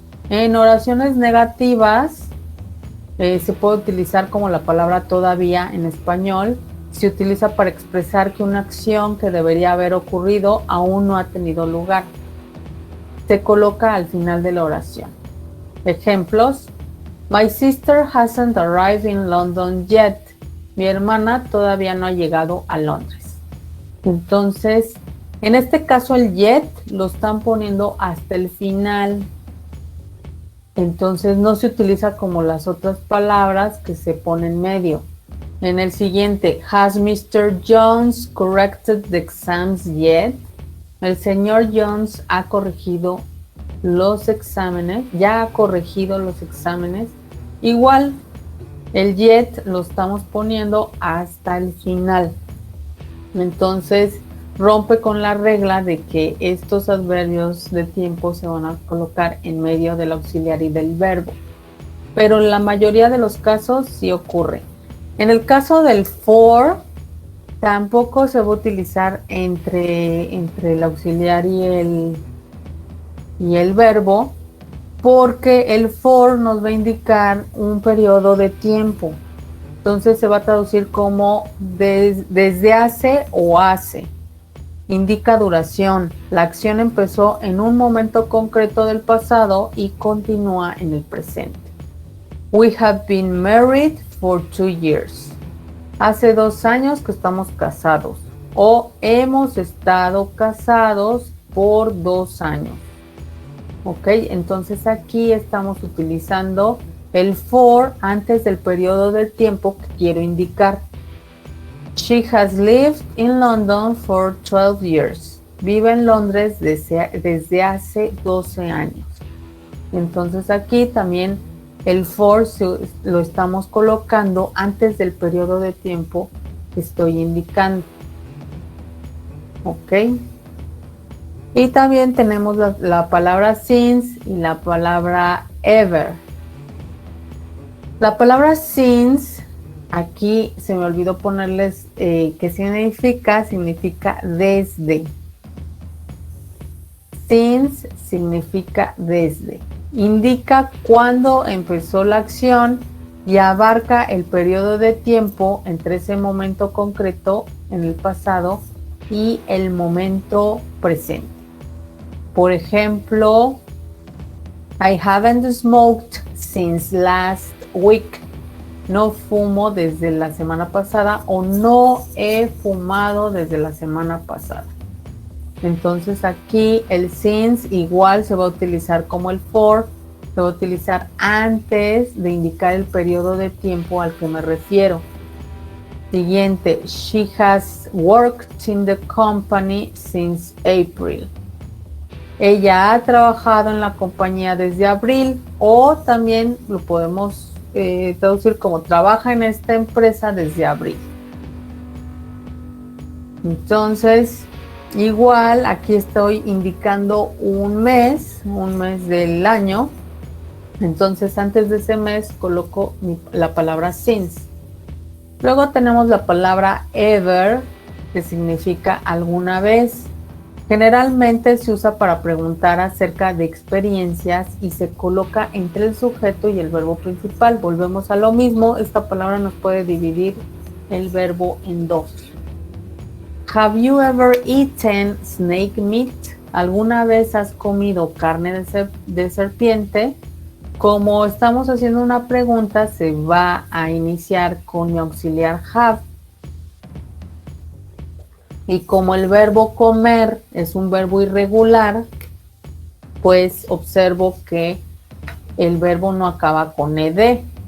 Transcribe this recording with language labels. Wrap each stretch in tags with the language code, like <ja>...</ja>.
<es>En oraciones negativas se puede utilizar como la palabra todavía en español. Se utiliza para expresar que una acción que debería haber ocurrido aún no ha tenido lugar. Se coloca al final de la oración. Ejemplos:</es> <en>My sister hasn't arrived in London yet.</en> <es>Mi hermana todavía no ha llegado a Londres. Entonces, en este caso el yet lo están poniendo hasta el final. Entonces no se utiliza como las otras palabras que se ponen en medio. En el siguiente,</es> <en>has Mr. Jones corrected the exams yet?</en> <es>El señor Jones ha corregido los exámenes, ya ha corregido los exámenes. Igual, el yet lo estamos poniendo hasta el final. Entonces, rompe con la regla de que estos adverbios de tiempo se van a colocar en medio del auxiliar y del verbo. Pero en la mayoría de los casos sí ocurre. En el caso del for, tampoco se va a utilizar entre el auxiliar y el verbo, porque el for nos va a indicar un periodo de tiempo. Entonces se va a traducir como desde hace o hace. Indica duración. La acción empezó en un momento concreto del pasado y continúa en el presente.</es> <en>We have been married for 2 years.</en> <es>Hace 2 años que estamos casados. O hemos estado casados por 2 años. Ok, entonces aquí estamos utilizando el for antes del periodo del tiempo que quiero indicar.</es> <en>She has lived in London for 12 years.</en> <es>Vive en Londres desde hace 12 años. Entonces aquí también el for lo estamos colocando antes del periodo de tiempo que estoy indicando. Ok. Y también tenemos la palabra since y la palabra ever. La palabra since, aquí se me olvidó ponerles qué significa. Significa desde. Since significa desde. Indica cuándo empezó la acción y abarca el periodo de tiempo entre ese momento concreto en el pasado y el momento presente. Por ejemplo,</es> <en>I haven't smoked since last week.</en> <es>No fumo desde la semana pasada, o no he fumado desde la semana pasada. Entonces aquí el since igual se va a utilizar como el for, se va a utilizar antes de indicar el periodo de tiempo al que me refiero. Siguiente,</es> <en>she has worked in the company since April.</en> <es>Ella ha trabajado en la compañía desde abril, o también lo podemos traducir como trabaja en esta empresa desde abril. Entonces, igual aquí estoy indicando un mes del año. Entonces antes de ese mes coloco la palabra since. Luego tenemos la palabra ever, que significa alguna vez. Generalmente se usa para preguntar acerca de experiencias y se coloca entre el sujeto y el verbo principal. Volvemos a lo mismo, esta palabra nos puede dividir el verbo en dos.</es> <en>Have you ever eaten snake meat?</en> <es>¿Alguna vez has comido carne de serpiente? Como estamos haciendo una pregunta, se va a iniciar con mi auxiliar have. Y como el verbo comer es un verbo irregular, pues observo que el verbo no acaba con ed.</es>